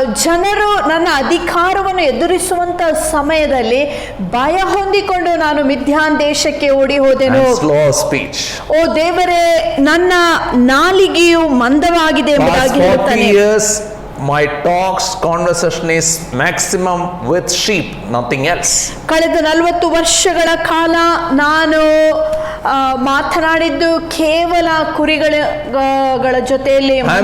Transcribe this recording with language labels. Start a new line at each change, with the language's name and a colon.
Kannada: ಜನರು ನನ್ನ ಅಧಿಕಾರವನ್ನು ಎದುರಿಸುವಂತ ಸಮಯದಲ್ಲಿ ಭಯ ಹೊಂದಿಕೊಂಡು ನಾನು ಮಿದ್ಯಾನ್ ದೇಶಕ್ಕೆ ಓಡಿ ಹೋದೆನು. ಓ ದೇವರೇ, ನನ್ನ ನಾಲಿಗೆಯು ಮಂದವಾಗಿದೆ ಎಂಬುದಾಗಿ ಹೇಳ್ತಾನೆ.
English: My talks, conversation is maximum with sheep, nothing else.
Kannada: ಕಳೆದ 40 ವರ್ಷಗಳ ಕಾಲ ನಾನು ಮಾತನಾಡಿದ್ದು ಕೇವಲ ಕುರಿಗಳ ಜೊತೆಯಲ್ಲಿ.